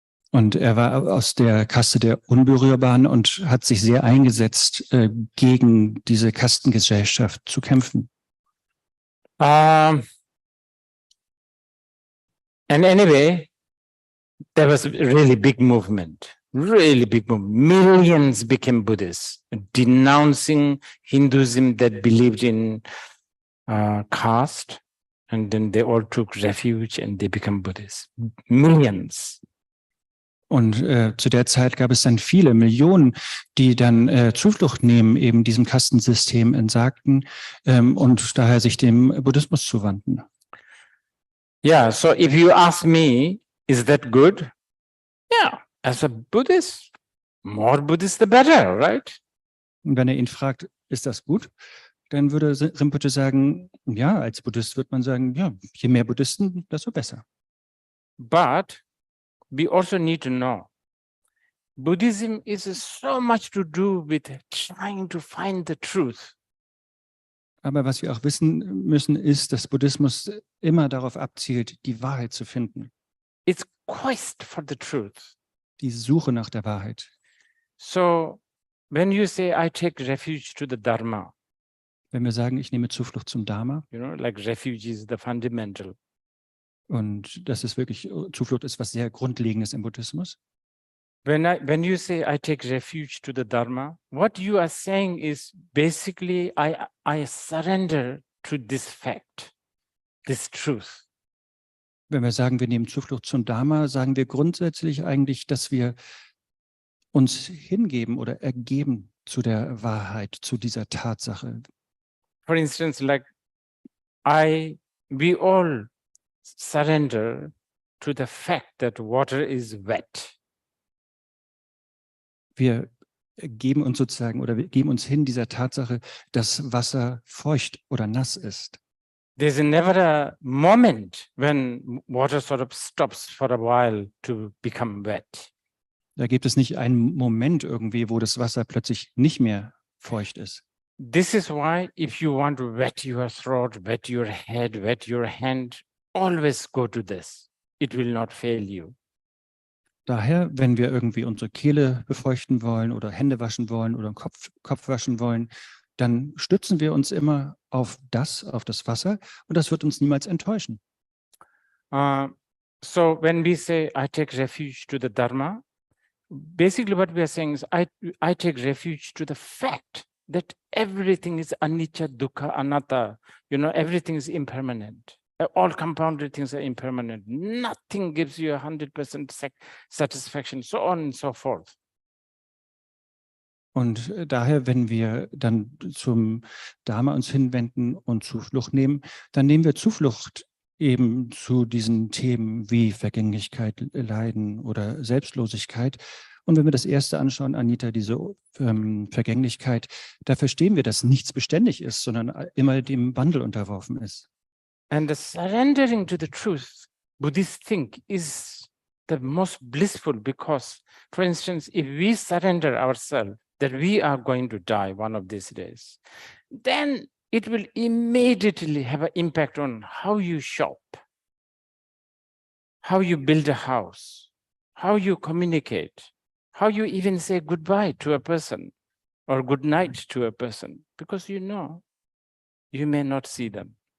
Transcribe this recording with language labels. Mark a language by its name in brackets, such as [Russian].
[German] Und er war aus der Kaste der Unberührbaren und hat sich sehr eingesetzt, gegen diese Kastengesellschaft zu kämpfen. [English] And anyway, there was a really big movement. Millions became Buddhists, denouncing Hinduism that believed in caste, and then they all took refuge and they became Buddhists. Millions. [German] Und zu der Zeit gab es dann viele Millionen, die dann Zuflucht nehmen, eben diesem Kastensystem entsagten und daher sich dem Buddhismus zuwandten. [English] Yeah, so if you ask me, is that good? Yeah, as a Buddhist, more Buddhists, the better, right? [German] Und wenn er ihn fragt, ist das gut? Dann würde Rinpoche sagen, ja, als Buddhist wird man sagen, ja, je mehr Buddhisten, desto besser. [English] But we also need to know, Buddhism is so much to do with trying to find the truth. [German] Aber was wir auch wissen müssen, ist, dass Buddhismus immer darauf abzielt, die Wahrheit zu finden. [English] It's quest for the truth. [German] Die Suche nach der Wahrheit. [English] So when you say, I take refuge to the Dharma, [German] Wenn wir sagen, ich nehme Zuflucht zum Dharma, [English] you know, like refuge is the fundamental. [German] und das ist wirklich, Zuflucht ist was sehr Grundlegendes im Buddhismus. [English] When you say, I take refuge to the Dharma, what you are saying is basically, I surrender to this fact, this truth. [German] Wenn wir sagen, wir nehmen Zuflucht zum Dharma, sagen wir grundsätzlich eigentlich, dass wir uns hingeben oder ergeben zu der Wahrheit, zu dieser Tatsache. [English] For instance, like we all surrender to the fact that water is wet. [German] Wir geben uns sozusagen oder wir geben uns hin dieser Tatsache, dass Wasser feucht oder nass ist. [English] There's never a moment when water sort of stops for a while to become wet. [German] Da gibt es nicht einen Moment irgendwie, wo das Wasser plötzlich nicht mehr feucht ist. [English] This is why if you want to wet your throat, wet your head, wet your hand, always go to this. It will not fail you. [German] Daher, wenn wir irgendwie unsere Kehle befeuchten wollen oder Hände waschen wollen oder Kopf waschen wollen, dann stützen wir uns immer auf das Wasser und das wird uns niemals enttäuschen. [English] So when we say, I take refuge to the Dharma, basically what we are saying is, I take refuge to the fact that everything is anicca, dukkha, anatta. You know, everything is impermanent. All compounded things are impermanent. Nothing gives you 100% satisfaction, so on and so forth. [German] Und daher, wenn wir dann zum Dharma uns hinwenden und Zuflucht nehmen, dann nehmen wir Zuflucht eben zu diesen Themen wie Vergänglichkeit, Leiden oder Selbstlosigkeit. Und wenn wir das erste anschauen, Anita, diese Vergänglichkeit, da verstehen wir, dass nichts beständig ist, sondern immer dem Wandel unterworfen ist. [English] And the surrendering to the truth, Buddhists think, is the most blissful because, for instance, if we surrender ourselves that we are going to die one of these days, then it will immediately have an impact on how you shop, how you build a house, how you communicate, how you even say goodbye to a person or good night to a person, because you know you may not see them.